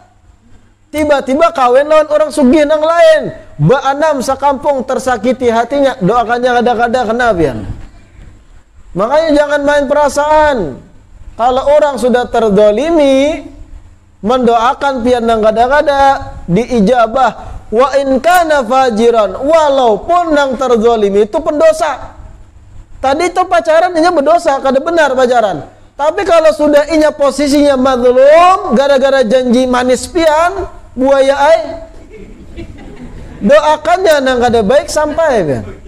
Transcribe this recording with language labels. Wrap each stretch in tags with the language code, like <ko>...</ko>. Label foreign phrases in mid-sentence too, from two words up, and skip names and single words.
<bjn>Tiba-tiba kawin lawan orang sugih nang lain, Anam sakampung tersakiti hatinya, doakannya kada-kada kena pian.</bjn> <id>Makanya jangan main perasaan.</id> <bjn>Kalau orang sudah terdolimi, mendoakan pian nang kada-kada diijabah.</bjn> <ar>وإن كان فاجرا,</ar> <bjn>walaupun nang terdolimi itu pendosa. Tadi itu pacaran inya berdosa, kada benar pacaran. Tapi kalau sudah inya posisinya mazlum, gara-gara janji manis pian, buaya ai, doakannya nang kada baik sampai pian.</bjn>